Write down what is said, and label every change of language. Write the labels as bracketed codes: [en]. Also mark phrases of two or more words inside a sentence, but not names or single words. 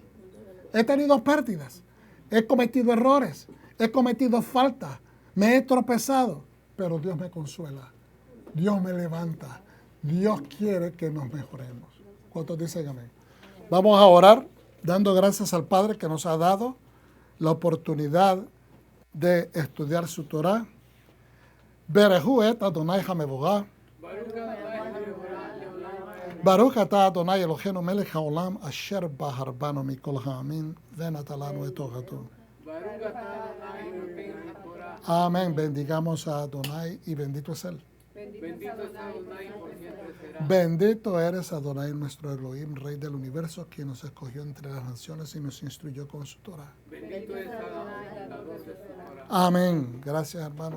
[es] He tenido pérdidas, he cometido errores, he cometido faltas, me he tropezado, pero Dios me consuela, Dios me levanta, Dios quiere que nos mejoremos. ¿Cuántos dicen amén? Vamos a orar dando gracias al Padre que nos ha dado la oportunidad de estudiar su Torah. [he] ברכו את אדני המבורך. ברוך אתה אדני אלהינו מלך העולם אשר בחר בנו מכל העמים ונתן לנו את תורתו. [es] Amén. Bendigamos a Adonai y bendito es Él. Bendito eres Adonai nuestro Elohim, Rey del universo, quien nos escogió entre las naciones y nos instruyó con su Torah. Amén. Gracias, hermano.